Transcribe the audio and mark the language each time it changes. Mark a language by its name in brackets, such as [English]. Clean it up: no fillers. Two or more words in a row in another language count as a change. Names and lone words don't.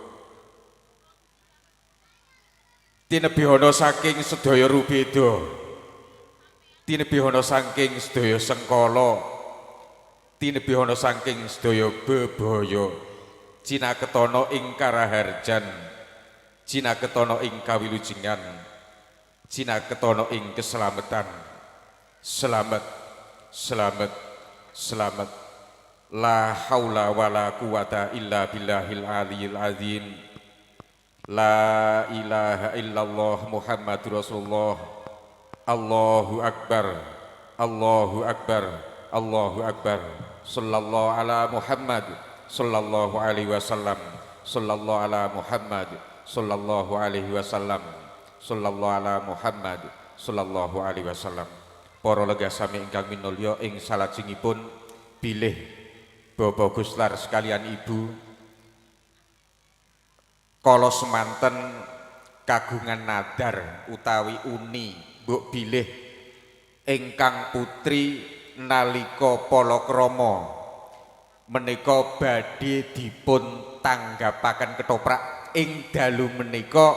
[Javanese] tinebihana saking sedaya rubeda, tinebihana saking sedaya sengkala, tinebihana saking sedaya bebaya, cinaketana ing karaharjan, cinaketana ing kawilujengan, cinaketana ing keselamatan. Selamat, selamat, selamat. [Arabic] لا حول ولا قوة إلا بالله العلي العظيم. لا إله إلا الله محمد رسول الله. الله أكبر الله أكبر الله أكبر. صلى الله على محمد صلى الله عليه وسلم. صلى الله على محمد صلى الله عليه وسلم. صلى الله على محمد صلى الله عليه وسلم. [Javanese] Para legasami ingkang minulya ing salajengipun bilih Bapak Guslar sekalian ibu kala semanten kagungan nadar utawi uni mbok bilih ingkang putri nalika palakrama menika badhe dipun tanggapaken ketoprak ing dalu menika.